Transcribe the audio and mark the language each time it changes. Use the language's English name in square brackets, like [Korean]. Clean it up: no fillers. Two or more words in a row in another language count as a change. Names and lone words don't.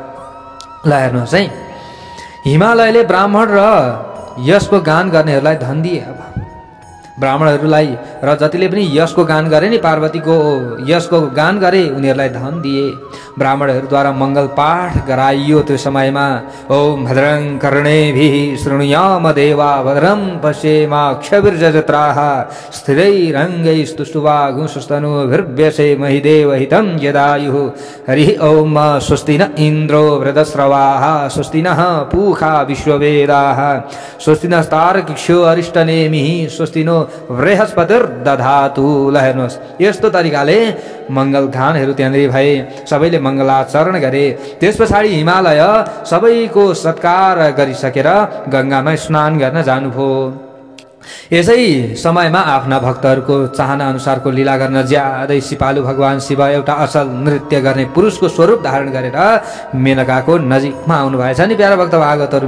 [Nepali] ल हेर्नुहोस् है, हिमालयले ब्राह्मण र यशको गान गर्नेहरूलाई धन दिए। अब ब्राह्मणहरूलाई र जतिले पनि यशको गान गरे नि, पार्वतीको यशको गान गरे, उनीहरूलाई धन दिए। ब्राह्मणहरूद्वारा मङ्गल पाठ गराइयो त्यो समयमा। [Sanskrit] ओम भद्रं कर्णेभिः शृणुयाम देवा भद्रं पश्येमाक्षभिर्यजत्राः स्थिरैरङ्गैस्तुष्टुवागुंसस्तनूभिर्व्यसेमहि देवहितं यदायुः। हरिः ओम स्वस्ति न इन्द्रो वृधस्रवाः स्वस्ति नः पूषा विश्ववेदाः स्वस्ति नस्तार्क्ष्यो अरिष्टनेमिः स्वस्ति नो बृहस्पतिर्दधातु। [Nepali] ल हेर्नुहोस्, यस्तो तरिकाले मङ्गल गानहरू त्यहाँनिर भए, सबैले मङ्गलाचरण गरे। त्यस पछाडि हिमालय सबैको सत्कार गरिसकेर गङ्गामा स्नान गर्न जानुभयो। यसै समयमा आफ्ना भक्तहरूको चाहना अनुसारको लीला गर्न ज्यादै सिपालु भगवान शिव एउटा असल नृत्य गर्ने पुरुषको स्वरूप धारण गरेर मेनकाको नजिकमा आउनु भएछ नि प्यारा भक्त भागवतहरू।